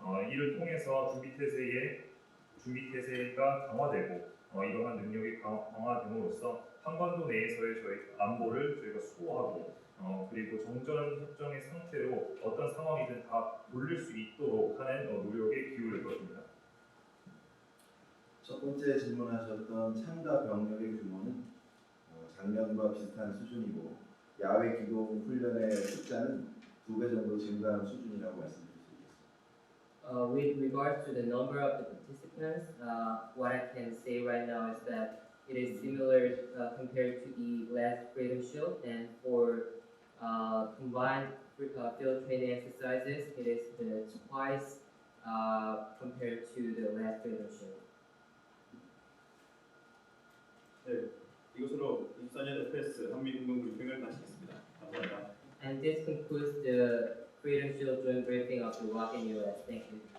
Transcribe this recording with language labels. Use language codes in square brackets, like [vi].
[ko] 이를 통해서 준비 태세가 강화되고 이러한 능력이 강화됨으로써 한반도 내에서의 저희 안보를 저희가 수호하고 그리고 정전 협정의 상태로 어떤 상황이든 다 돌릴 수 있도록 하는 노력에 기울일 것입니다. 첫 번째 질문하셨던 참가 병력의 규모는 작년과 비슷한 수준이고 야외 기동 훈련의 숫자는 2배 정도 증가한 수준이라고 말씀드릴 수 있겠습니다. [en] With regards to the number of the participants, what I can say right now is that it is similar compared to the last Freedom Shield, and for combined field training exercises, it is twice compared to the last Freedom Shield. [ko] 네, 이것으로 24년 FPS 한미 공동 브리핑을 마치겠습니다. 감사합니다. [en] And this concludes the Freedom Shield joint briefing of the Rock and US. Thank you.